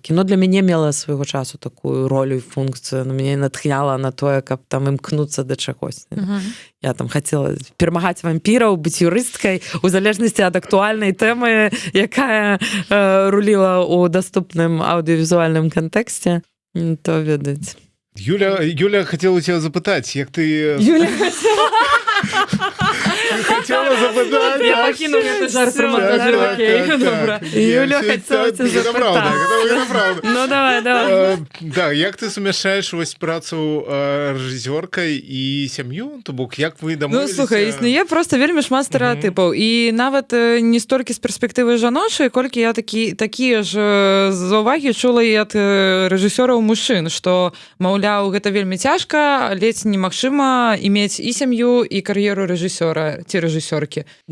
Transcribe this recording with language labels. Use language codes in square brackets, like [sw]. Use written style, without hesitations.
[be] Кіно для мяне мела свайго часу такую ролю і функцыю, мяне натхняла на тое, каб там імкнуцца да чагось. Я там хацела перамагаць вампіраў, быць юрысткай, у залежнасці ад актуальнай тэмы, якая руліла ў даступным аўдыёвізуальным кантэксце, то ведаць. [ru] Юля хотела у тебя запытать, як ты... Юля хотела запытать. Я покину этот жарт про монтажер, окей, добра. Юля хотела тебя запытать. Это правда. Ну, давай. [be] Да, як ты сумяшаешь вось працу рэжысёркай і сям'ю? То бок, як вы дамовіліся? Слухай, існуе просто вельмі шмат стэрэатыпаў. І нават не столькі з перспектывы жаночай, колькі я такія ж заўвагі чула і ад рэжысёраў мужчын, што, маўляў, гэта вельмі цяжка, ледзь немагчыма імець і сям'ю, і кар'еру рэжысёра ці рэжысёркі.